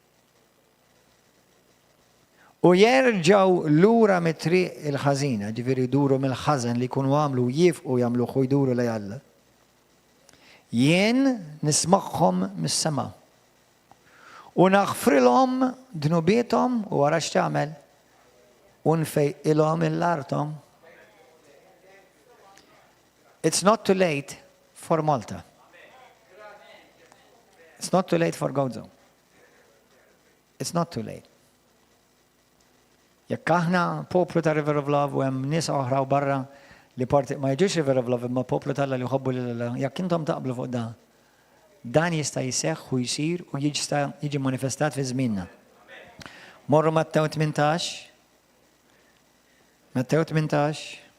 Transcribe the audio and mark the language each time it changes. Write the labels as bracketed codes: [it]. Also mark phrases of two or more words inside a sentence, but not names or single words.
[mt] U jerġaw lura mit-triq il-ħażina, ġifieri jduru mill-ħażen li jkunu għamlu jifqu jagħmlu jduru lejn Alla. Jien nismagħhom mis-sema. U naħfrilhom dnubietom u wara x'tagħmel unfejqilhom il-artom. [en] It's not too late for Malta. It's not too late for Gozo. It's not too late. [mt] Jekk aħna poplu ta' River of Love u hemm nies oħra u barra li parti ma jiġux River of Love imma poplu tal-Alla li jħobbu lil-Alla, jekk intom taqblu fuq dan jista' jseħħ u jsir u jiġi manifestat fi żmienna. Morru Mattew 18. Mattew 18.